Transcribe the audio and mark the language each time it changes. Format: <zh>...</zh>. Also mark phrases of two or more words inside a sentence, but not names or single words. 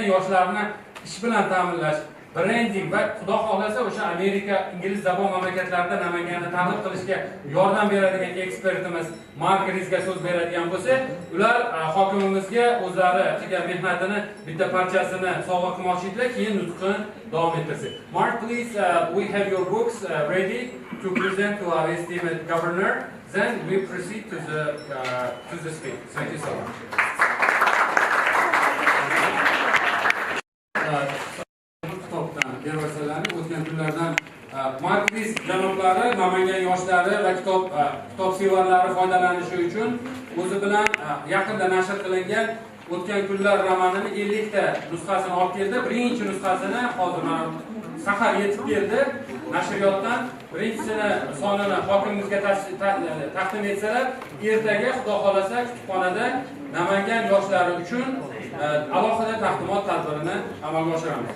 <uz>yoshlarni ish bilan ta'minlash, brending va xudo xohlasa o'sha Amerika, ingliz zabon mamlakatlarida Namanganni tanqid qilishga yordam beradigan ekspertimiz markazga so'z beradigan bo'lsa, ular hokimimizga o'zlari qilgan mehnatini bitta parchasini sovg'a qilmoqchilar, keyin nutqini davom ettirsak.</uz> <en>Mark, please, we have your books ready to present to our esteemed governor. Then we proceed to the speech. Thank you so much.</en> <uz>O'tgan kunlardan markaz janoblari, Namangan yoshlari va kitobsevarlari foydalanishi uchun o'zi bilan yaqinda nashr qilingan O'tgan kunlar romanining 50 ta nusxasini olib keldi. Birinchi nusxasini hozir mana sahar yetib keldi. Nashriyotdan birinchisini sonini hokimimizga taqdim etsalar, ertaga xudo xolasa kutubxonada Namangan yoshlari uchun alohida taqdimot tadbirini amalga oshiramiz.</uz>